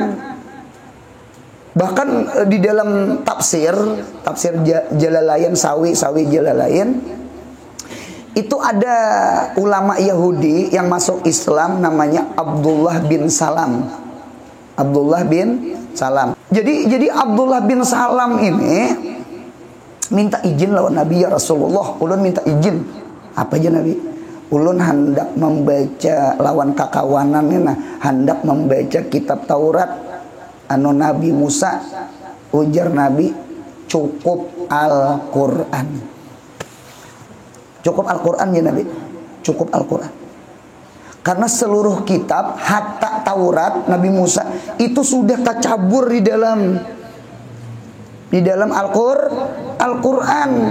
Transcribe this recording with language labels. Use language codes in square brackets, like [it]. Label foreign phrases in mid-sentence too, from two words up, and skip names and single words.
[id] Bahkan di dalam tafsir Jalalain, sawi Jalalain, itu ada ulama Yahudi yang masuk Islam namanya Abdullah bin Salam. [bjn] Abdullah bin Salam. Jadi Abdullah bin Salam ini minta izin lawan Nabi, [ar] ya Rasulullah, [bjn] ulun minta izin. [id] Apa aja Nabi? [bjn] Ulun hendak membaca lawan kakawanan ini, hendak membaca kitab Taurat anu Nabi Musa. Ujar Nabi, cukup Al-Qur'an. Cukup Al-Qur'an ya Nabi. Cukup Al-Qur'an. [id] Karena seluruh kitab hatta Taurat Nabi Musa itu sudah tercabur di dalam Al-Qur'an.